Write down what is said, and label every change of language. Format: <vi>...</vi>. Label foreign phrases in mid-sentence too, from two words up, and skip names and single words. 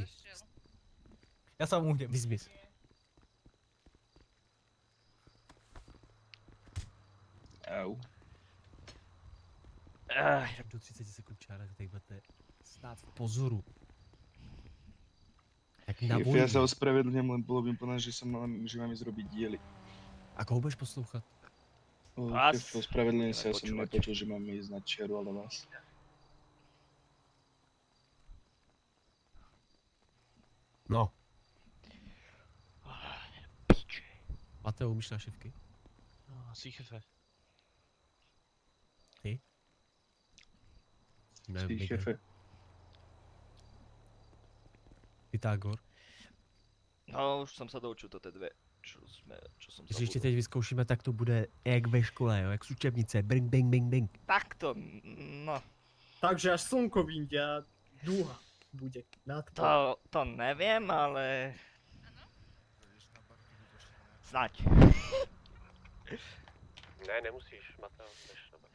<sk>Ja sa mu idem. Vyzmis. Au.</sk> <cs>Do 30 sekund čára, tady budete stát v pozoru. Jak na</cs> <sk>Jefe, ja sa</sk> <cs>vojně.</cs> <sk>ospravedlňujem, len bolo mi povedané, že mám ísť robiť diely.</sk> <cs>A koho budeš poslouchat? Vás.</cs> <sk>Jefe, ospravedlňujem sa, ja som Nepočúvať. nepočul, že máme ísť na čiaru, ale vás.</sk> <cs>No. Piče. Mateo, umíš našivky?</cs> <es>Si, Jefe.</es> <cs>Ne, Si, Miguel. šéfe. Pythagor.</cs> <sk>No, už som sa doučil toto dve, čo som</sk> <cs>Když ještě</cs> <sk>zabudol.</sk> <cs>teď vyzkoušíme, tak to bude jak ve škole, jo? Jak z učebnice. Bing, bing, bing, bing.</cs> <sk>Takto, no, Takže až slnko vyjde a dúha bude nad to neviem, ale... Snaď.</sk> <cs>Ne, nemusíš, Mateo, jdeš na bar.</cs>